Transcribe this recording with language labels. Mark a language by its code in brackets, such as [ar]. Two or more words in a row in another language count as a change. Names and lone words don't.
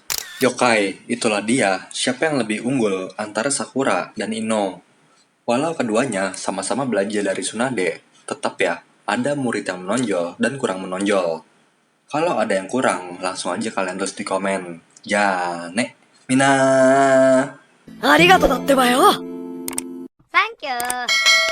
[id] Yokai, itulah dia, siapa yang lebih unggul antara Sakura dan Ino. Walau keduanya sama-sama belajar dari Tsunade, tetap ya, ada murid yang menonjol dan kurang menonjol. Kalau ada yang kurang, langsung aja kalian tulis di komen. [ja] じゃね！みんな. ありがとうだってばよ。サンキュー。